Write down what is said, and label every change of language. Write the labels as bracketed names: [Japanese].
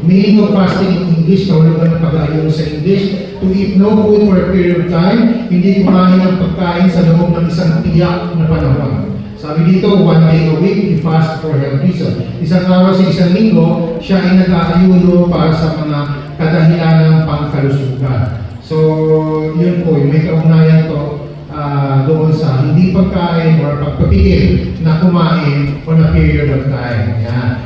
[English] Meaning of fasting in English, [Filipino] nahulugan ng pag-aayon sa [English] English, to eat no food for a period of time, [Filipino] hindi kumain ng pagkain sa loob ng isang tiyak na panahon. Sabi dito, [English] 1 day a week, you fast for health reason. [Filipino] Isang araw sa isang linggo, siya ay nag-aayuno para sa mga kadahilanang pangkalusugan. So, yun po, may kaugnayan to doon sa hindi pagkain or pagpapigil na kumain [English] on a period of time. [Filipino] Yan.